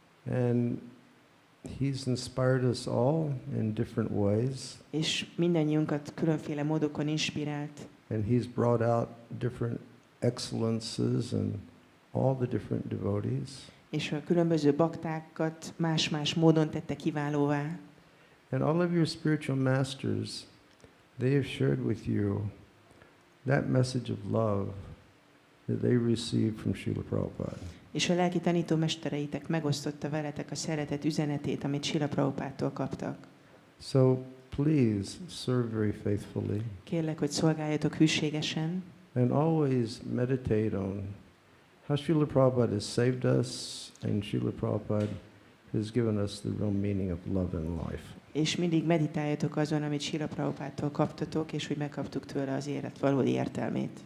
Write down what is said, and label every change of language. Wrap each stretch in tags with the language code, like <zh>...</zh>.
<en>And he's inspired us all in different ways.</en> <hu>És mindannyiunkat különféle módokon inspirált.</hu> <en>And he's brought out different excellences and all the different devotees.</en> <hu>És a különböző baktákat más-más módon tette kiválóvá.</hu> <en>And all of your spiritual masters, they have shared with you that message of love that they received from Srila Prabhupada.</en> <hu>És a lelki tanítómestereitek megosztotta veletek a szeretet üzenetét, amit Srila Prabhupádtól kaptak.</hu> <en>So please serve very faithfully</en> <hu>Kérlek, hogy szolgáljatok hűségesen,</hu> <en>and always meditate on how Srila Prabhupada has saved us and Srila Prabhupada has given us the real meaning of love and life.</en> <hu>és mindig meditáljatok azon, amit Srila Prabhupádtól kaptatok, és hogy megkaptuk tőle az élet valódi értelmét.</hu>